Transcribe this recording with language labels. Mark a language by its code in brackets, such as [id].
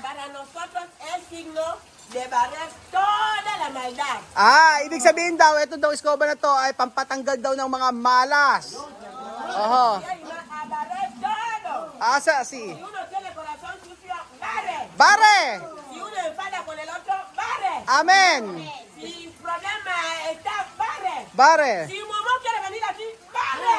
[es] para nosotros es signo de barrer toda la maldad. [tl] Ibig sabihin daw, ito daw escoba na to ay pampatanggal daw ng mga malas. Oho. [es] Y hay a barrer todo. Asa si. Si uno tiene corazón sucio, barre. Bare! Si uno enfada con el otro, barre. Amen! Si problema está, barre. Bare! Si mamá quiere venir aquí, barre.